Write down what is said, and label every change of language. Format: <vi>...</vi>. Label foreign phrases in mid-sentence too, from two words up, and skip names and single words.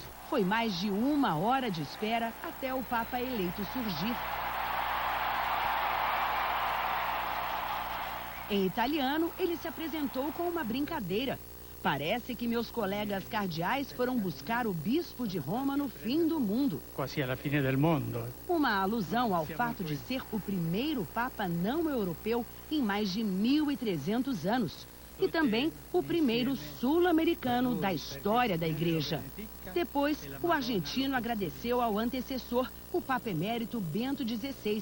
<pt>Foi mais de 1 hora de espera até o Papa eleito surgir. Em italiano, ele se apresentou com uma brincadeira. Parece que meus colegas cardeais foram buscar o bispo de Roma no fim do mundo.</pt> <it>Quase alla fine del mondo.</it> <pt>Uma alusão ao fato de ser o primeiro Papa não europeu em mais de 1.300 anos. E também o primeiro sul-americano da história da Igreja. Depois, o argentino agradeceu ao antecessor, o Papa Emérito Bento XVI.</pt>